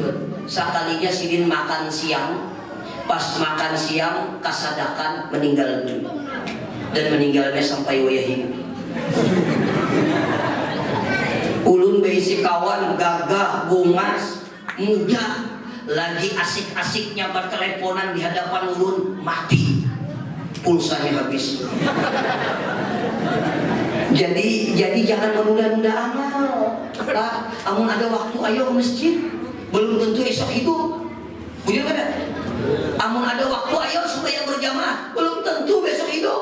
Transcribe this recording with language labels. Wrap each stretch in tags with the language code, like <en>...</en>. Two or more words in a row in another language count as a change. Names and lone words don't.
<bjn>Sekalinya sidin makan siang, pas makan siang kasadakan meninggal dunia. Dan meninggalnya sampai wayahing. Ulun beisi kawan gagah, bungas, muda, lagi asik-asiknya berteleponan di hadapan ulun, mati,</bjn> <id>pulsanya habis. Jadi jangan menunda-nunda amal.</id> <bjn>Pak, amun ada waktu ayo ke masjid, belum tentu esok hidup.</bjn> <id>Begitu kan?</id> <bjn>Amun ada waktu ayo supaya berjamaah, belum tentu besok hidup.</bjn>